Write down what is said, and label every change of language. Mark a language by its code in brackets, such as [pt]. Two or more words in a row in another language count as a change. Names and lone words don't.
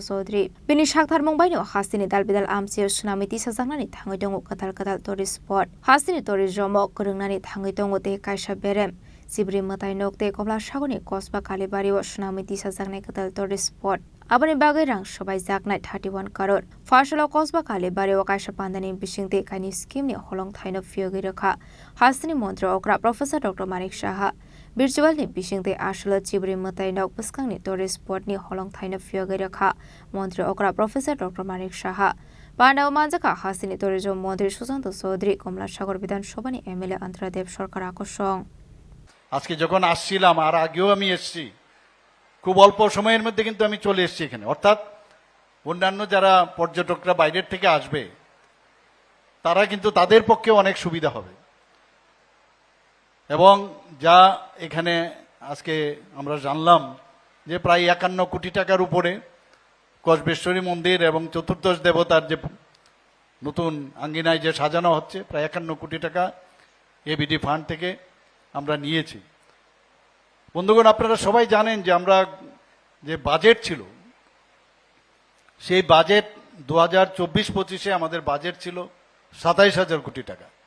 [trp] Chaudhary bini sakthar mongbai no Hasini dalbidal amche sunami tisajangnani thangai dongo kadal [en] tourist spot [trp] Hasini tourism o korungnani thangai dongo te kaisa berem Sibri matai nokte Komla Sakorni Kosba Kalibari o sunami tisajangnai kadal [en] tourist spot [trp] aboni bagai rang sobai jaknai 31 crore phasalo Kosba Kalibari o kaisa pandani bisingte kaini scheme ni holong thaino fyogoi rakha Hasini Montra Okra Professor Dr. Manik Saha virtual ni bisingte asalo Sibri matai nok buskangni [en] tourist spot [trp] ni holong thaino fyogoi rakha Montra Okra Professor Dr. Manik Saha Pandao Manjaka Hasini tourism Mantri Susanto Chaudhary Komla Sakor Bidhan Sobhani MLA Antaradev Sarkar আকর্ষণ [bn] আজকে যখন আসছিলাম আর আগেও আমি এসেছি খুব অল্প সময়ের মধ্যে কিন্তু আমি চলে এসেছি এখানে অর্থাৎ অন্যান্য যারা পর্যটকরা বাইরের থেকে আসবে তারা কিন্তু তাদের পক্ষে অনেক সুবিধা হবে এবং যা এখানে আজকে আমরা জানলাম যে প্রায় 51 কোটি টাকার উপরে কসবেশ্বরী মন্দির এবং চতুর্দশ দেবতার যে নতুন আঙ্গিনায় যে সাজানো হচ্ছে প্রায় 51 কোটি টাকা [en] ABD fund [bn] থেকে আমরা নিয়েছি বন্ধুগণ আপনারা সবাই জানেন যে আমরা যে বাজেট ছিল সেই বাজেট 2024-25 আমাদের বাজেট ছিল 27,000 কোটি টাকা